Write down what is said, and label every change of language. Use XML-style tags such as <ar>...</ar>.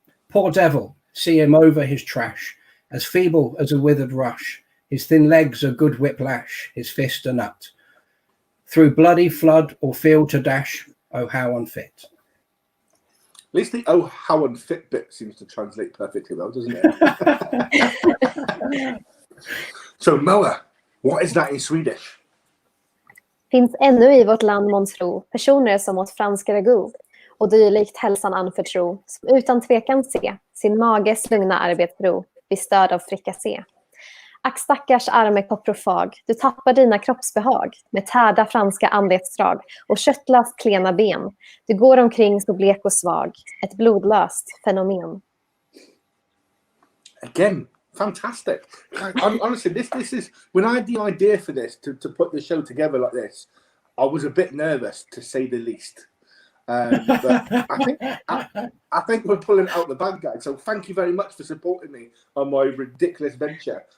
<en>Poor devil, see him over his trash, as feeble as a withered rush, his thin legs a good whiplash, his fist a nut. Through bloody flood or field to dash, oh how unfit. At least the "oh how unfit" bit seems to translate perfectly well, doesn't it? So Moa, what is that in Swedish?</en> <sv>Finns ännu i vårt land månntro personer som åt fransk ragout och dylikt hälsan anförtro, som utan tvekan se sin mages lugna arbetsro vid stöd av frikassé. Ack stackars arme koprofag, du tappar dina kroppsbehag med tärda franska anletsdrag och köttlöst klena ben. Du går omkring så blek och svag, ett blodlöst fenomen.</sv> <en>Again, fantastic. Honestly, this is when I had the idea for this to put the show together like this, I was a bit nervous to say the least. But I think we're pulling out the bag, guys. So thank you very much for supporting me on my ridiculous venture.</en>